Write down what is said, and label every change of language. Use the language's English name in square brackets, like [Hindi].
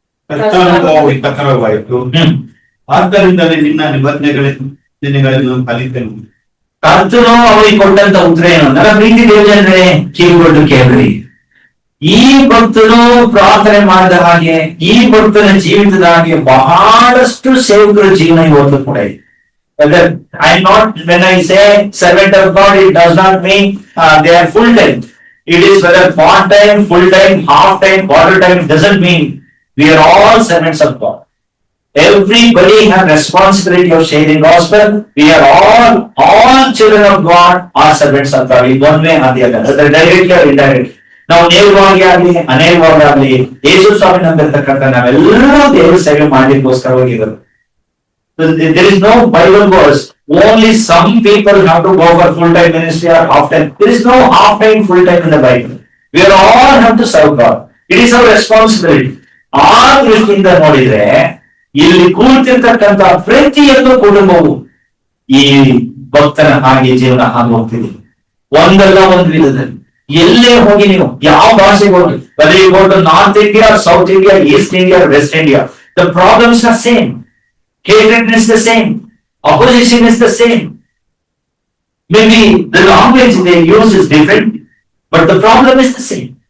[Kannada] ಕರ್ತಾನುಭವವು ಪ್ರಕಟವಾಯಿತು, ಆದ್ದರಿಂದಲೇ ನಿನ್ನ ನಿಬಂಧನೆಗಳನ್ನು ಕಲಿತೆನು. ಕರ್ತನು ಅವರಿಗೆ ಕೊಟ್ಟಂತ ಉತ್ತರ ಏನು? ನನ್ನ ಪ್ರೀತಿ ದೇವಜನರೇ, ಕಿವಿಗೊಟ್ಟು ಕೇಳ್ರಿ. ಈ ಭಕ್ತನು ಪ್ರಾರ್ಥನೆ ಮಾಡಿದ ಹಾಗೆ, ಈ ಭಕ್ತನ ಜೀವಿತದ ಹಾಗೆ ಬಹಳಷ್ಟು ಸೇವಕರ ಜೀವನ ಇವತ್ತು ಕೂಡ ಇದೆ. [English] I'm not, when I say servant of God, it does not mean they are full time. It is whether part time, full time, half time, quarter time. It doesn't mean we are all servants of God. Everybody has responsibility of sharing gospel. We are all children of God are servants of God in one way or the other, whether directly or indirectly. [Kannada] ನಾವು ನೇರವಾಗಿ ಆಗ್ಲಿ ಅನೇರವಾಗಿ ಆಗ್ಲಿ ಯೇಸು ಸ್ವಾಮಿ ನಂಬಿರ್ತಕ್ಕಂಥ ನಾವೆಲ್ಲರೂ ದೇವರ ಸೇವೆ ಮಾಡಲಿಕ್ಕೋಸ್ಕರ ಹೋಗಿದ್ರು. [English] There is no Bible verse. Only some people have to go for full-time ministry or half-time. There is no half-time, full-time in the Bible. We are all have to serve God. It is our responsibility. [Kannada] ಆ ದೃಷ್ಟಿಯಿಂದ ನೋಡಿದ್ರೆ ಇಲ್ಲಿ ಕೂರ್ತಿರ್ತಕ್ಕಂಥ ಪ್ರತಿಯೊಂದು ಕುಟುಂಬವು ಈ ಭಕ್ತನ ಹಾಗೆ ಜೀವನ ಹಾಗೆ ಹೋಗ್ತಿದೆ. ಒಂದಲ್ಲ ಒಂದು ವಿಧದಲ್ಲಿ ಎಲ್ಲೇ ಹೋಗಿ ನೀವು ಯಾವ ಭಾಷೆಗೆ ಹೋಗಿ, [English] whether you go to North India, South India, East India, West India, the problems are same. Hatred is the same. Opposition is the same. Maybe the language they use is different, but the problem is the same.